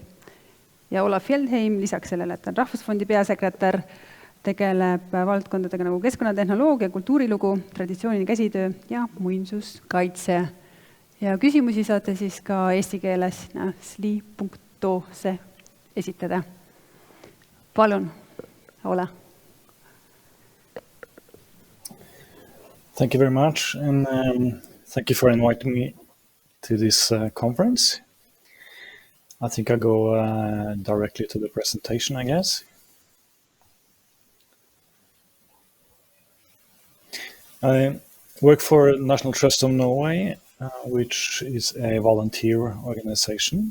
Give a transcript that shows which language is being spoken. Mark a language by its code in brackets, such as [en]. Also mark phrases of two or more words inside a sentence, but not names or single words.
[et] Ja Ola Fjeldheim lisaks sellele, et on Rahvusfondi peasekretär, tegeleb valdkondadega nagu keskkonnatehnoloogia, kultuurilugu, traditsiooniline käsitöö ja muinsuskaitse. Ja küsimusi saate siis ka eesti keeles sli.se esitada. Palun, Ola. [en] Thank you very much, and thank you for inviting me to this conference. I think I'll go directly to the presentation, I guess. I work for National Trust of Norway, which is a volunteer organization.